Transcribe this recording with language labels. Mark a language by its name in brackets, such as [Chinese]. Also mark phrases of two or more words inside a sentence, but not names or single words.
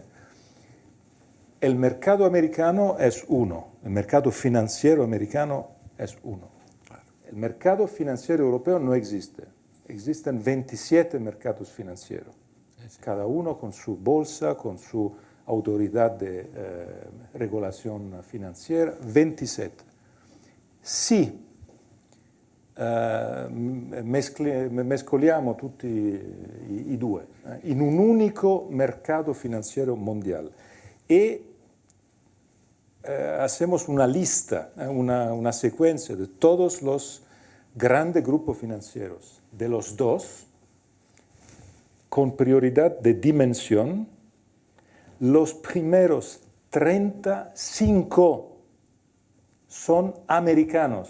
[Spanish] El mercado americano es uno, el mercado financiero americano es uno. El mercado financiero europeo no existe. Existen 27 mercados financieros, cada uno con su bolsa, con su autoridad de regulación financiera, 27. [Italian] Si mescoliamo tutti i due in un unico mercato finanziario mondiale e [Spanish] hacemos una lista, una secuencia de todos los grandes grupos financieros, de los dos, con prioridad de dimensión, los primeros 35 son americanos.